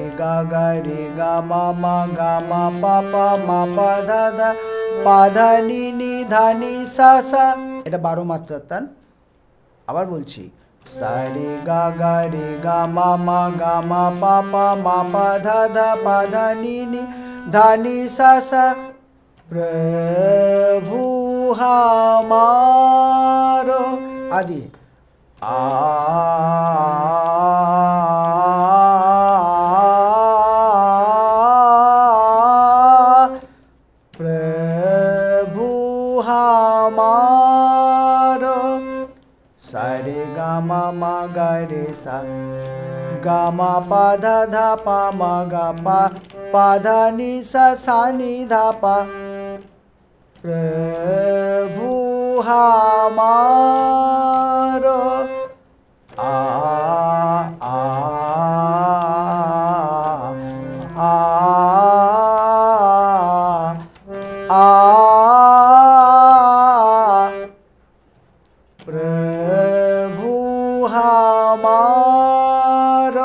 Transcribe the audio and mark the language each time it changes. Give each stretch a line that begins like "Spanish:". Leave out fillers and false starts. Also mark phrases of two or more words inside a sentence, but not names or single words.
Hindi: गा गा रे गा मा पा पा धा धा,
Bangla: পা ধা নি নি ধা নি সা সা। এটা 12 মাত্রার তান। আবার বলছি, সারে গা গা রে গা মা পা পা ধা ধা, পা ধা নি নি ধা নি সা সা।
Hindi: प्रभु हमारो आदि आ प्रभु हमारो, सारे गा मा गा रे सा, गा मा पा धा धा पा मा गा पा धा नि सा सा नि धा पा। प्रभु हमारो आ आ आ आ, प्रभु हमारो।